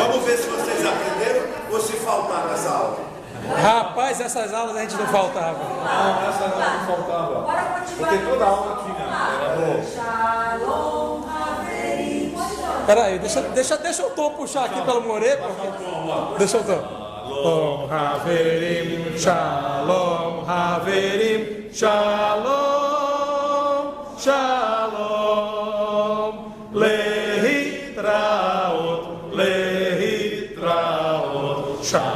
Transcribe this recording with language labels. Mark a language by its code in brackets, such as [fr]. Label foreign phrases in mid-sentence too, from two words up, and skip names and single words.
[pt] Vamos ver se vocês aprenderam ou se faltaram nessa aula. Rapaz, essas aulas a gente não faltava. Não, essa não faltava. Porque toda aula tinha. Peraí, deixa o Tom puxar aqui pelo Moré. Deixa o Tom. [he] שלום חברים, שלום חברים, שלום, שלום, להתראות, להתראות,